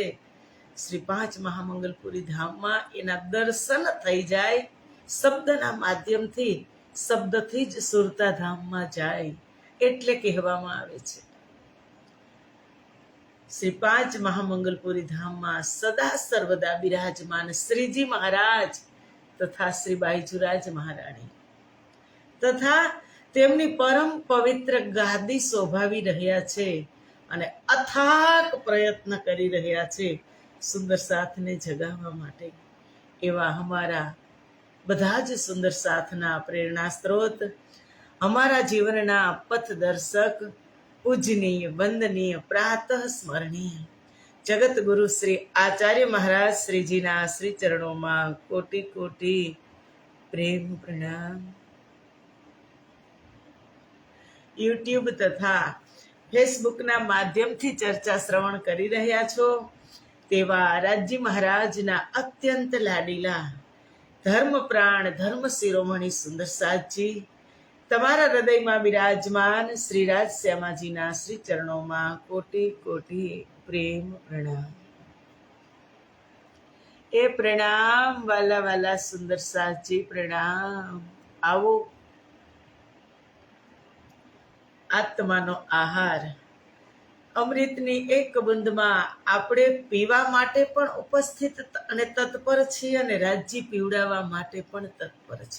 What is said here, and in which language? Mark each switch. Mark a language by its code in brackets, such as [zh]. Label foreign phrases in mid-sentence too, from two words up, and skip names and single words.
[gu] શ્રી 5 મહામંગલપુરી ધામ મેં એના દર્શન થઈ જાય। શબ્દના માધ્યમથી શબ્દથી જ સુરતા ધામ મેં જાય એટલે કહેવામાં આવે છે। શ્રી 5 મહામંગલપુરી ધામ મેં સદા સર્વદા વિરાજમાન શ્રીજી મહારાજ તથા શ્રી બાઈજુરાજ મહારાણી તથા તેમની પરમ પવિત્ર ગાદી શોભાવી રહ્યા છે અને અથાક પ્રયત્ન કરી રહ્યા છે સુંદર સાથને જગાવવા માટે। એવા અમારા બધા જ સુંદર સાથના પ્રેરણા સ્ત્રોત, અમારા જીવનના પથદર્શક, પૂજનીય વંદનીય પ્રાતઃ સ્મરણીય જગત ગુરુ શ્રી આચાર્ય મહારાજ શ્રીજીના શ્રી ચરણોમાં કોટી કોટી પ્રેમ પ્રણામ। યુટ્યુબ તથા ફેસબુકના માધ્યમથી ચર્ચા શ્રવણ કરી રહ્યા છો તેવા રાજ્ય મહારાજના અત્યંત લાડીલા ધર્મ પ્રાણ ધર્મ શિરોમણિ સુંદર સાથજી તમારા હૃદય મેં વિરાજમાન શ્રી રાજ શ્યામાજીના શ્રી ચરણોં મેં કોટિ કોટિ પ્રેમ પ્રણામ। એ પ્રણામ વાલા વાલા સુંદર સાથજી પ્રણામ। આવો આત્માનો આહાર અમૃતની એક બૂંદમાં આપણે પીવા માટે પણ ઉપસ્થિત અને તત્પર છે અને રાજ્ય પીવડાવા માટે પણ તત્પર છે।